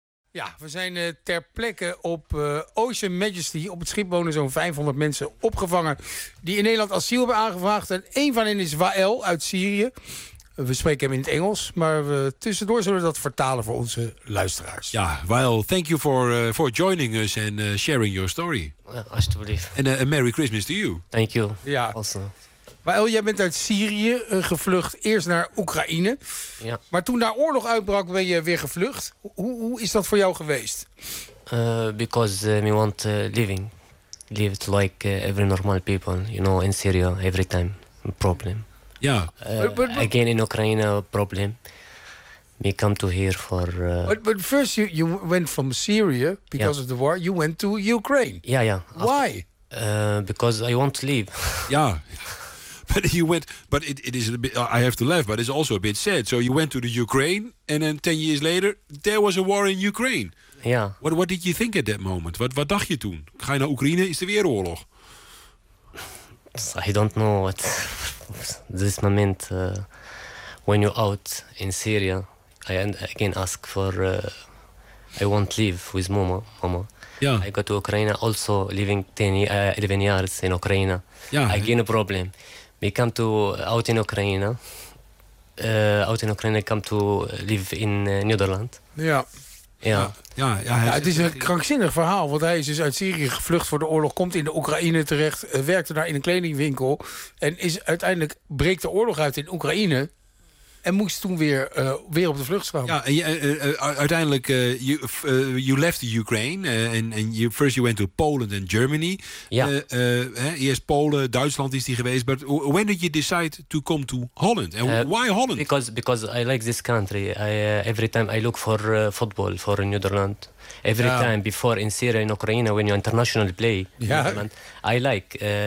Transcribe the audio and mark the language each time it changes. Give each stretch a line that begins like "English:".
Dutch: Ja, we zijn ter plekke op Ocean Majesty. Op het schip wonen zo'n 500 mensen opgevangen die in Nederland asiel hebben aangevraagd. En een van hen is Wael uit Syrië. We spreken hem in het Engels, maar we tussendoor zullen we dat vertalen voor onze luisteraars.
English: Ja, Wael, thank you for joining us and sharing your story.
Dutch: Alsjeblieft.
English: En a Merry Christmas to you. Thank you.
Dutch: Ja.
English: Also.
Dutch: Wael, jij bent uit Syrië gevlucht, eerst naar Oekraïne. Ja. Maar toen daar oorlog uitbrak, ben je weer gevlucht. Hoe is dat voor jou geweest?
English: Because we want living. Live like every normal people, you know, in Syria, every time, problem.
Dutch: Ja.
English: Again in Oekraïne, probleem. me come to here for... But first you went from Syria because of the war. You went to Ukraine. Yeah, yeah. Why? Because I want to leave. Yeah. But you went, but it is a bit, I have to laugh, but it's also a bit sad. So you went to the Ukraine, and then 10 years later, there was a war in Ukraine. Yeah. What did you think at that moment? What
Dutch: dacht je toen? Ga je naar Oekraïne, is er weer oorlog?
English: I don't know what this moment, when you're out in Syria, I again ask for, I won't leave with mama. Yeah. I go to Ukraine, also living 11 years in Ukraine. Yeah. Again, a problem. We come to out in Ukraine. Out in Ukraine, come to live in Netherlands.
Dutch: Ja, het is een krankzinnig verhaal. Want hij is dus uit Syrië gevlucht voor de oorlog. Komt in de Oekraïne terecht. Werkte daar in een kledingwinkel. En is uiteindelijk breekt de oorlog uit in Oekraïne. En moest toen weer op de vlucht komen.
English: Ja,
Dutch: uiteindelijk,
English: you left the Ukraine. And you first you went to Poland and Germany.
Dutch: Ja. Eerst Polen, Duitsland is die geweest.
English: But when did you decide to come to Holland? And why Holland? Because I like this country. Every time I look for football for Nederland. Every time before in Syria, in Ukraine, when you internationally play, I like.